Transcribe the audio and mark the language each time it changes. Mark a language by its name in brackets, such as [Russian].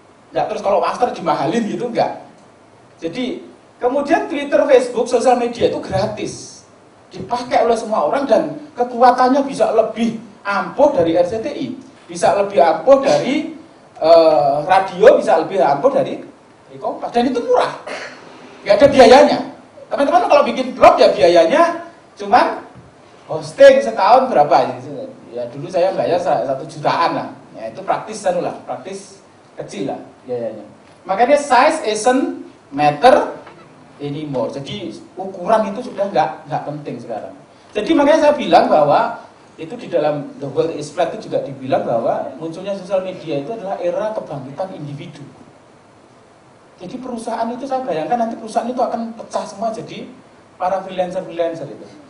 [Indonesian] Nggak, terus kalau master dimahalin gitu, enggak. Jadi kemudian Twitter, Facebook, sosial media itu gratis, dipakai oleh semua orang dan kekuatannya bisa lebih ampuh dari RCTI, bisa lebih ampuh dari radio, bisa lebih ampuh dari Kompas, dan itu murah, nggak ada biayanya. Teman-teman kalau bikin blog ya biayanya cuman hosting setahun berapa? Ya dulu saya bayar 1 jutaan lah, ya itu praktis kecil lah biayanya. Makanya [English] size isn't matter anymore. [Indonesian] Jadi ukuran itu sudah nggak penting sekarang. Jadi makanya saya bilang bahwa itu di dalam The World is Flat itu juga dibilang bahwa munculnya sosial media itu adalah era kebangkitan individu. Jadi perusahaan itu saya bayangkan nanti perusahaan itu akan pecah semua jadi para freelancer itu.